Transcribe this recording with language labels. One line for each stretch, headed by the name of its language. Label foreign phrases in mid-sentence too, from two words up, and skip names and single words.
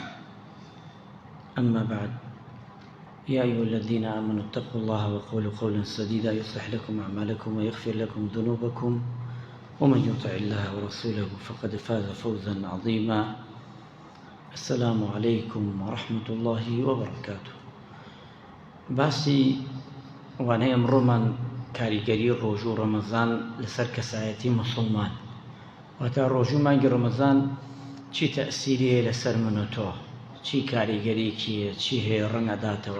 Arabic: أما بعد، يا أيها الذين آمنوا اتقوا الله وقولوا قولا سديدا يصلح لكم أعمالكم ويغفر لكم ذنوبكم ومن يطع الله ورسوله فقد فاز فوزا عظيما. السلام عليكم ورحمة الله وبركاته.
Central Kurdish: باسی وانەیە ئەمڕۆمان کاریگەری ڕۆژوو ڕەمەزان لەسەر کەسایەتی مسلمان، واتە ڕۆژوو مانگی ڕەمەزان چی تەئسیرەیە لەسەر من و تۆ، چی کاریگەریەکیە، چی هەیە ڕەنگەداتەوە.